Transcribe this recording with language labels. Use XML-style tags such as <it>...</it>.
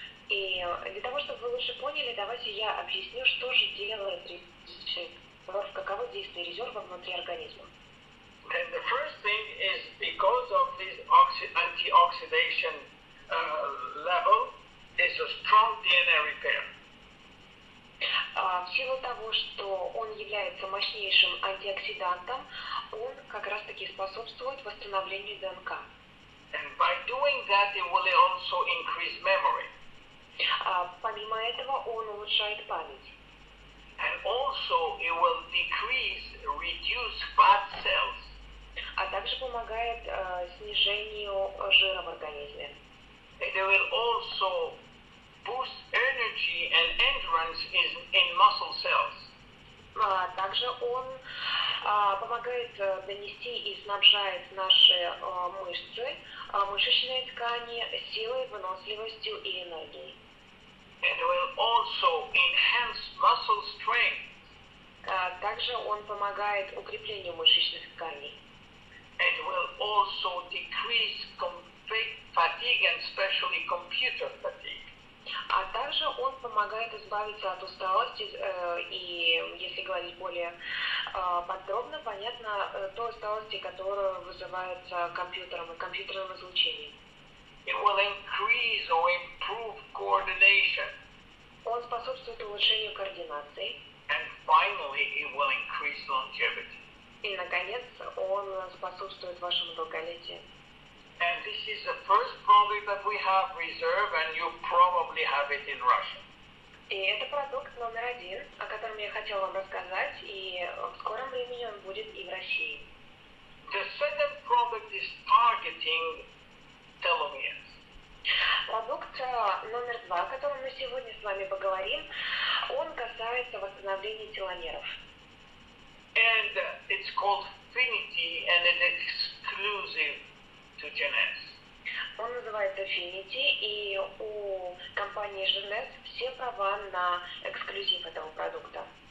<ru>И для того, чтобы вы лучше поняли, давайте я объясню, что же делает резерв, каково действие резерва внутри организма.</ru> <en>And the first thing is because of this antioxidation level, is a strong DNA repair.</en> <ru>В силу того, что он является мощнейшим антиоксидантом, он как раз-таки способствует восстановлению ДНК.</ru> <en>And by doing that, it will also increase memory.</en> <ru>Помимо этого, он улучшает память.</ru> <en>And also, it will reduce fat cells.</en> <ru>А также помогает снижению жира в организме.</ru> <en>And it will also boost energy and endurance in muscle cells.</en> <ru>Также он помогает донести и снабжает наши мышцы, мышечные ткани силой, выносливостью и энергией.</ru> <en>And it will also enhance muscle strength.</en> <ru>Также он помогает укреплению мышечных тканей.</ru> <en>It will also decrease fatigue and especially computer fatigue.</en> <ru>А также он помогает избавиться от усталости и, если говорить более подробно, понятно, той усталости, которая вызывается компьютером и компьютерным излучением.</ru> <en>It will increase or improve coordination.</en> <ru>Он способствует улучшению координации.</ru> <en>And finally, it will increase longevity.</en> <ru>И, наконец, он способствует вашему долголетию.</ru> <en>And this is the first product that we have reserved, and you probably have it in Russia.</en> <ru>И это продукт номер 1, о котором я хотела вам рассказать, и в скором времени он будет и в России.</ru> <en>The second product is targeting telomeres.</en> <ru>Продукт номер 2, о котором мы сегодня с вами поговорим, он касается восстановления теломеров.</ru> <en>And it's called Finity, and it's exclusive to Genes.</en> <ru>Он называется Finity, и у компании Genes все права на эксклюзив этого продукта.</ru>